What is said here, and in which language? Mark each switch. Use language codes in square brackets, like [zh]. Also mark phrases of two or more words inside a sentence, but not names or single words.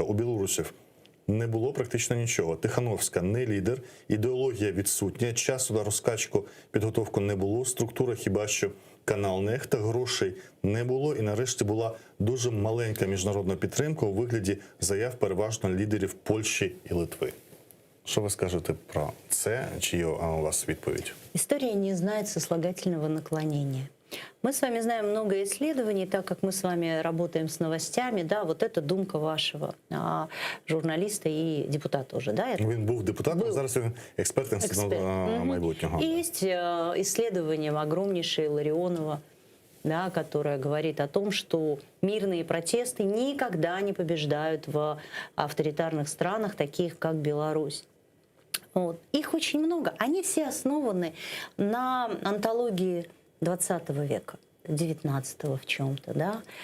[uk] У білорусів не було практично нічого. Тихановська не лідер, ідеологія відсутня, часу на розкачку, підготовку не було, структура хіба що канал нехта, грошей не було і нарешті була дуже маленька міжнародна підтримка у вигляді заяв переважно лідерів Польщі і Литви. Що ви скажете про це? Чи є у вас відповідь? [ru] История не знает сослагательного наклонения. Мы с вами знаем много исследований, так как мы с вами работаем с новостями, да, вот это думка вашего журналиста и депутата уже, да? [uk] Він був депутатом, зараз він експерт Інституту майбутнього. [ru] И есть исследование огромнейшее Ларионова, да, которое говорит о том, что мирные протесты никогда не побеждают в авторитарных странах, таких как Беларусь. Вот. Их очень много. Они все основаны на антологии 20 века, 19 в чем-то, да.